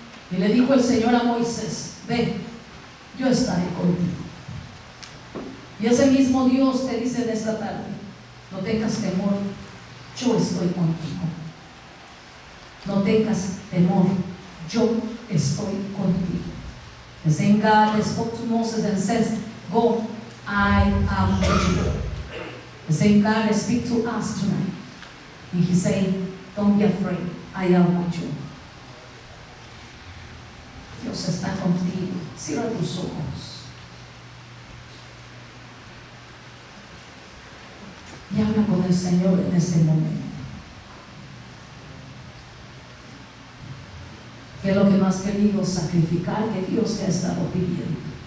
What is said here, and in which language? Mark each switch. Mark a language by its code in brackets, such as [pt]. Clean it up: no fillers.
[es] Y le dijo el Señor a Moisés: ve, yo estaré contigo. Y ese mismo Dios te dice en esta tarde: no tengas temor, yo estoy contigo. No tengas temor, yo estoy contigo. [en] The same God that spoke to Moses and says, go, I am with you. The same God that speaks to us tonight. And He's saying, don't be afraid, I am with you. [es] Dios está contigo. Cierra tus ojos y habla con el Señor en ese momento. ¿Qué es lo que no has querido sacrificar que Dios te ha estado pidiendo?